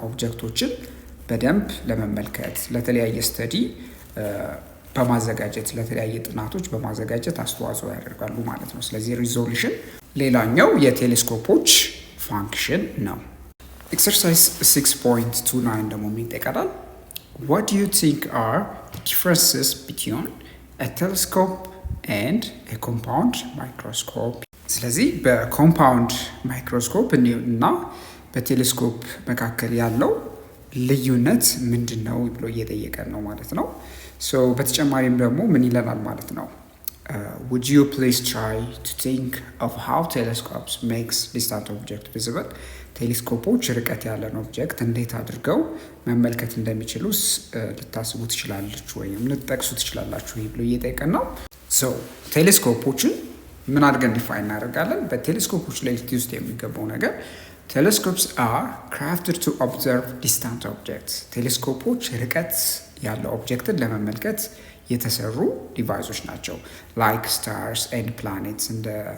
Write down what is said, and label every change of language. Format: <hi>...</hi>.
<am>ኦብጀክቶችን በደንብ ለመመልከት ለተለያየ ስተዲ በማዘጋጀት ለተለያየ ጥናቶች በማዘጋጀት አስተዋጽኦ ያደርጋሉ ማለት ነው። ስለዚህ ሪዞሉሽን ሌላኛው የቴሌስኮፖች ፋንክሽን ነው። ኤክሰርሳይዝ 6.29 ደግሞ የሚጠቀላል</am> <en>What do you think are the differences between a telescope and a compound microscope?</en> <am>ስለዚህ በኮምፓውንድ ማይክሮስኮፕ እና በቴሌስኮፕ መካከል ያለው ልዩነት ምንድን ነው ብሎ እየጠየቀን ነው ማለት ነው። በተጨማሪም ደግሞ ምን ይለናል ማለት ነው?</am> <en>Would you please try to think of how telescopes makes distant object visible?</en> <am>ቴሌስኮፖች ርቀት ያለን ኦብጀክት እንዴት አድርገው መመልከት እንደሚችሉስ ልታስቡ ትችላላችሁ ወይም ልትጠቅሱ ትችላላችሁ ብሎ እየጠየቀን ነው። ቴሌስኮፖችን ምን አድርገን ዲፋይን እናደርጋለን? በቴሌስኮፖች ላይ ውስጥ የሚገባው ነገር ቴሌስኮፕስ</am> <en>are crafted to observe distant objects።</en> <am>ቴሌስኮፖች ርቀት ያለው ኦብጀክትን ለመመልከት የተሰሩ ዲቫይሶች ናቸው። ላይክ ስታርስ ኤንድ ፕላኔትስ እንደ</am>